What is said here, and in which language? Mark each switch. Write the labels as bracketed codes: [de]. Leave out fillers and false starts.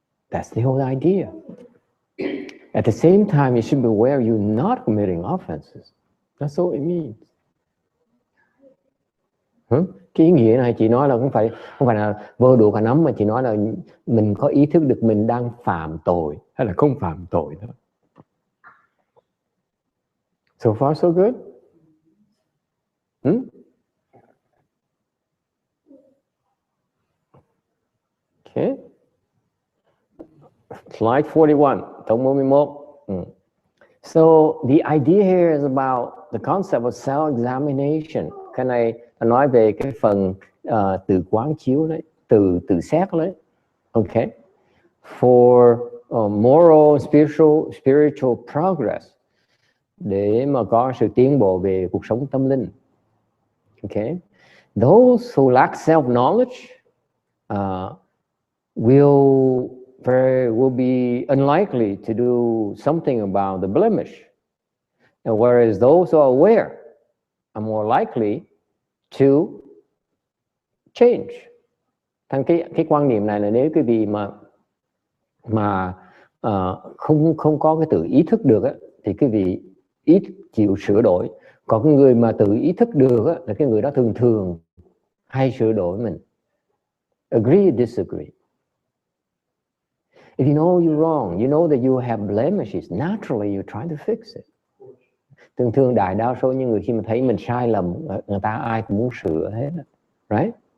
[en] That's the whole idea. At the same time, you should be aware you're not committing offenses. That's all it means. [vi] Cái ý nghĩa này chị nói là không phải là vơ đũa cả nắm, mà chị nói là mình có ý thức được mình đang phạm tội hay là không phạm tội thôi. [en] So far so good? Okay. Slide 41, tổng 41. So the idea here is about the concept of self-examination. [vi] Cái này nói về cái phần từ quán chiếu đấy, từ xét đấy. Okay. [en] For moral, spiritual progress, [vi] để mà có sự tiến bộ về cuộc sống tâm linh. [en] Okay. Those who lack self-knowledge will be unlikely to do something about the blemish, and whereas those who are aware are more likely to change. [vi] Thành cái quan niệm này là nếu cái vị mà không có cái tự ý thức được á, thì cái vị ít chịu sửa đổi. Còn cái người mà tự ý thức được á, là cái người đó thường hay sửa đổi mình. [en] Agree or disagree? If you know you're wrong, you know that you have blemishes, naturally you try to fix it. [vi] Thường đại đa số những người khi mà thấy mình sai lầm, người ta ai cũng muốn sửa hết, right?